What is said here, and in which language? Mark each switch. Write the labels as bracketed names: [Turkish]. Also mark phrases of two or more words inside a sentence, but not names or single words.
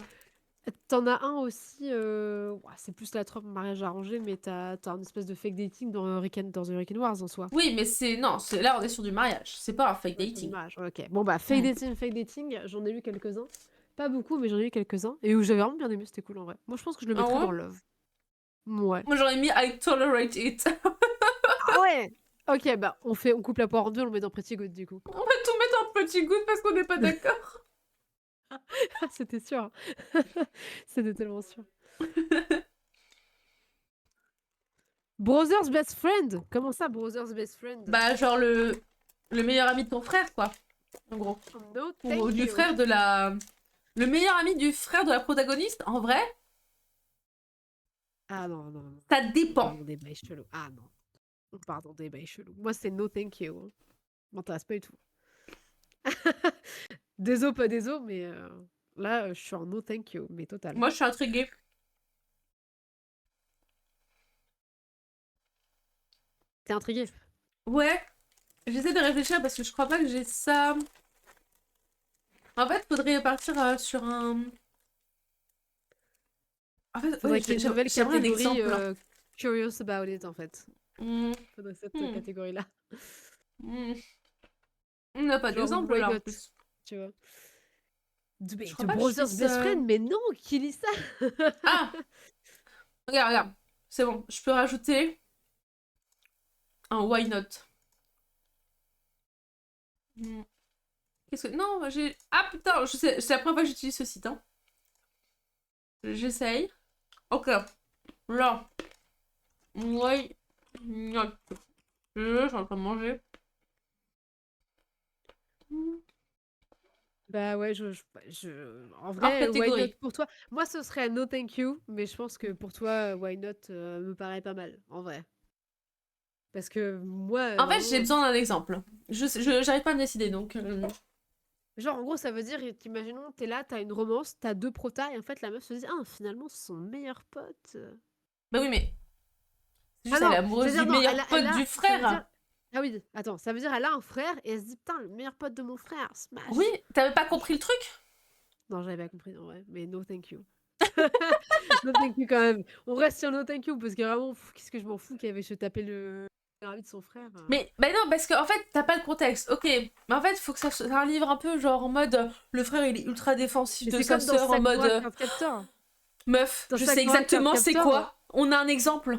[French] t'en as un aussi, ouah, c'est plus la trope mariage arrangé, mais t'as un espèce de [English] fake dating [French] dans The Hurricane Wars en soi. Oui, mais c'est... Non, là, on est sur du mariage. C'est pas un fake Ouais, sur dating. l'image. Ok. Bon bah Hmm. [English] fake dating, [French] j'en ai lu quelques-uns. Pas beaucoup, mais j'en ai lu quelques-uns. Et où j'avais vraiment bien aimé, c'était cool en vrai. Moi je pense que je le Ah mettrais ouais? dans Love. Ouais. Moi, j'aurais mis [English] I tolerate it. [French] Ah ouais! Ok, bah on coupe la poire en deux, on le met dans [English] Pretty Good [French] du coup. On va tout mettre en petit goût parce qu'on n'est pas d'accord. C'était sûr. C'était tellement sûr. [English] Brother's Best Friend? [French] Comment ça, [English] Brother's Best Friend? [French] Bah, genre le meilleur ami de ton frère, quoi. En gros. No, Ou thank du you. frère de la... Le meilleur ami du frère de la protagoniste, en vrai, Ah non, non, non. ça On part dépend. dans des bails chelous. Ah non. On part dans des bails chelous. Moi, c'est [English] no thank you, [French] hein. M'intéresse pas du tout. Désolé, pas désolé, mais là, je suis en [English] no thank you, [French] mais total. Moi, je suis intriguée. T'es intrigué? Ouais, j'essaie de réfléchir parce que je crois pas que j'ai ça. En fait, faudrait partir sur un... En fait, Faudrait qu'il y ait une nouvelle j'aimerais un catégorie exemple. [English] Curious About It, [French] en fait. Hmm, Faudrait cette hmm, catégorie-là. hmm. On n'a pas Genre d'exemple Why là en Not, plus. tu vois. Je Mais crois The pas que je Brother's puisse. [English] Best Friend, [French] mais non, qui lit ça? Ah, regarde, regarde. C'est bon, je peux rajouter un [English] why not. [French] Hmm. Qu'est-ce que. Non, j'ai. Ah putain, c'est la première fois que j'utilise ce site. Hein. J'essaye. Ok, là. [English] Why not. [French] Je suis en train de manger. Hmm. Bah ouais, en Hors vrai, [English] Why Not [French] catégorie. pour toi? Moi, ce serait [English] No Thank You, [French] mais je pense que pour toi, [English] Why Not [French] me paraît pas mal, en vrai. Parce que moi, En fait, j'ai vraiment, besoin d'un exemple. J'arrive pas à me décider donc. genre, en gros, ça veut dire qu'imaginons, t'es là, t'as une romance, t'as deux protas, et en fait, la meuf se dit, ah, finalement, c'est son meilleur pote. Bah oui, mais c'est Ah juste elle est non, amoureuse c'est-à-dire, du non, meilleur pote du ça veut dire, frère. ah oui, attends, ça veut dire, elle a un frère, et elle se dit, putain, le meilleur pote de mon frère, Oui, smash. t'avais pas Je- compris le truc? Non, j'avais pas compris, en vrai, mais [English] no thank you. No thank you [French] quand même. On reste sur [English] no thank you, [French] parce que vraiment, qu'est-ce que je m'en fous qu'elle avait se taper le ami de son frère. Mais bah non, parce qu'en fait, t'as pas le contexte. Ok, mais en fait, faut que ça soit un livre un peu genre en mode le frère il est ultra défensif Mais de c'est sa comme dans sœur en mode Sakura Card Captor. meuf, Dans je sais Sakura Card exactement c'est Captor, quoi. On a un exemple